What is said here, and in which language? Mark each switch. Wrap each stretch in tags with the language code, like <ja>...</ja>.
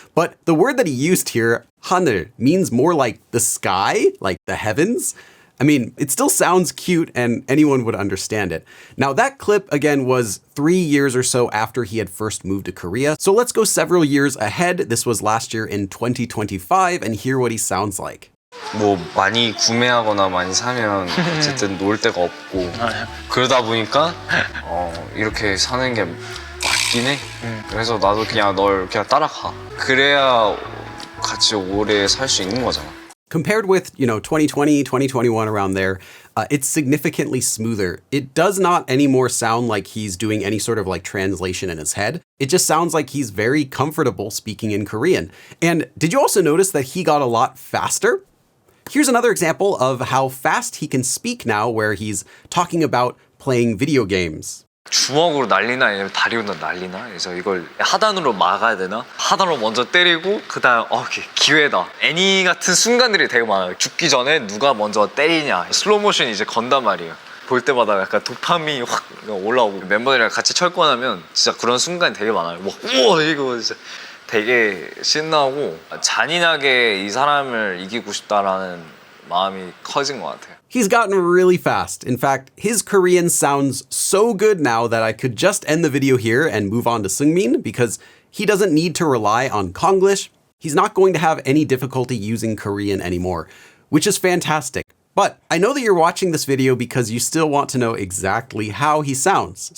<en>But the word that he used here, 하늘, means more like the sky, like the heavens. I mean, it still sounds cute and anyone would understand it. Now that clip, again, was 3 years or so after he had first moved to Korea. So let's go several years ahead. This was last year in 2025 and hear what he sounds like.</en> <ko>뭐 많이 구매하거나 많이 사면 어쨌든 놀 데가 없고 그러다 보니까 이렇게 사는 게 맞긴 해. 그래서 나도 그냥 널 그냥 따라가. 그래야 같이 오래 살 수 있는 거잖아.</ko> <en>Compared with, 2020, 2021, around there, it's significantly smoother. It does not anymore sound like he's doing any sort of like translation in his head. It just sounds like he's very comfortable speaking in Korean. And did you also notice that he got a lot faster? Here's another example of how fast he can speak now where he's talking about playing video games.</en> <ko>주먹으로 날리나 아니면 다리로 날리나 그래서 이걸 하단으로 막아야 되나 하단으로 먼저 때리고 그다음 기회다 애니 같은 순간들이 되게 많아요. 죽기 전에 누가 먼저 때리냐 슬로우 모션이 이제 건단 말이에요. 볼 때마다 약간 도파민이 확 올라오고 멤버들이랑 같이 철권하면 진짜 그런 순간이 되게 많아요. 뭐 우와 이거 진짜 되게 신나고 잔인하게 이 사람을 이기고 싶다라는 마음이 커진 것 같아요.</ko> <en>He's gotten really fast. In fact, his Korean sounds so good now that I could just end the video here and move on to Seungmin because he doesn't need to rely on Konglish. He's not going to have any difficulty using Korean anymore, which is fantastic. But I know that you're watching this video because you still want to know exactly how he sounds.</en>